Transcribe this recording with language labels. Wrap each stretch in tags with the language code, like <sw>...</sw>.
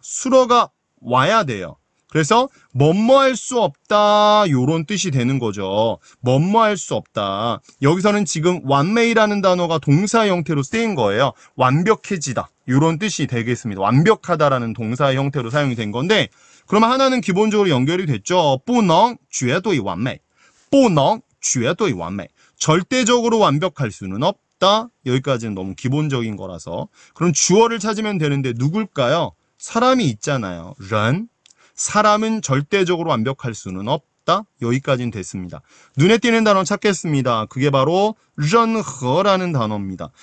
<ko>수어가 와야 돼요. 그래서 뭐뭐 할 수 없다 요런 뜻이 되는 거죠. 뭐뭐 할 수 없다. 여기서는 지금 완메이라는 단어가 동사 형태로 쓰인 거예요. 완벽해지다 요런 뜻이 되겠습니다. 완벽하다라는 동사의 형태로 사용이 된 건데 그러면 하나는 기본적으로 연결이 됐죠.</ko> <zh>不能绝对完美不能绝对完美</zh> <ko>절대적으로 완벽할 수는 없다. 여기까지는 너무 기본적인 거라서. 그럼 주어를 찾으면 되는데 누굴까요? 사람이 있잖아요. 人. 사람은 절대적으로 완벽할 수는 없다. 여기까지는 됐습니다. 눈에 띄는 단어 찾겠습니다. 그게 바로 任何라는 단어입니다.</ko>